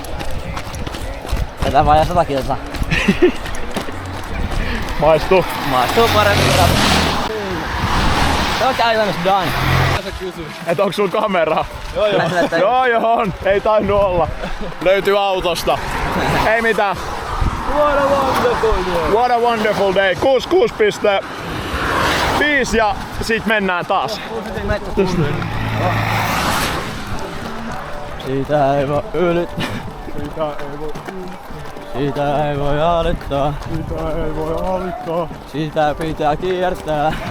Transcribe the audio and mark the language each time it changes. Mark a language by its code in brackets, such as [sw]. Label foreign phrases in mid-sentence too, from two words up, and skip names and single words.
[fi] Tätä vajaa 100 kilsaa. Maistuu. Maistuu paremmin kuin rapu. Se on käytännössä done. Et onks sulla kameraa? Joo. Joo on. Ei tainnut olla. Löytyy autosta. Ei mitään. [en] What a wonderful day. What a wonderful day. 66,5 [fi] ja sit mennään taas. Siitä ei voi ylittää. Siitä ei voi alittaa. Sitä pitää kiertää.